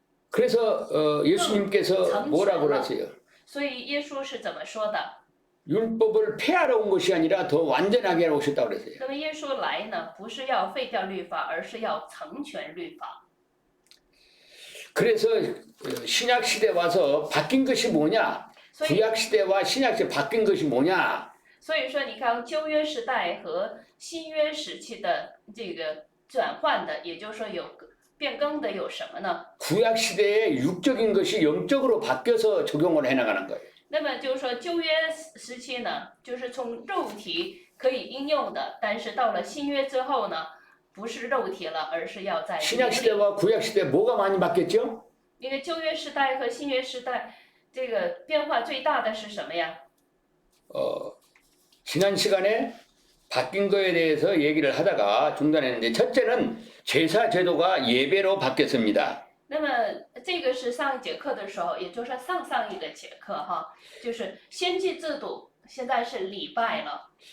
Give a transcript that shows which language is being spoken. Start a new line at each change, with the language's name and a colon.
Korean: 그래서 예수님께서 뭐라고 그러세요?
Chinese: 所以耶稣是怎么说的？
Korean: 율법을 폐하러 온 것이 아니라 더 완전하게 오셨다고 그랬어요.
Chinese: 那么耶稣来呢，不是要废掉律法，而是要成全律法。
Korean: 그래서 신약 시대 와서 바뀐 것이 뭐냐?
Chinese: 所以，
Korean: 구약 시대와 신약 시대 바뀐 것이 뭐냐?
Chinese: 所以说，你看旧约时代和新约时期的这个转换的，也就是说有变更的有什么呢？
Korean: 구약 시대의 육적인 것이 영적으로 바뀌어서 적용을 해나가는 거예요.
Chinese: 那么就是说旧约时期呢，就是从肉体可以应用的，但是到了新约之后呢，不是肉体了，而是要在
Korean: 신약
Chinese: 灵里。
Korean: 시대와 구약 시대 뭐가 많이 바뀌었죠?
Chinese: 因为旧约时代和新约时代，这个变化最大的是什么呀？
Korean: 지난 시간에 바뀐 거에 대해서 얘기를 하다가 중단했는데 첫째는 제사 제도가 예배로 바뀌었습니다.
Chinese: 那么这个是上一节课的时候，也就是上上一个节课哈，就是先祭制度，现在是礼拜了。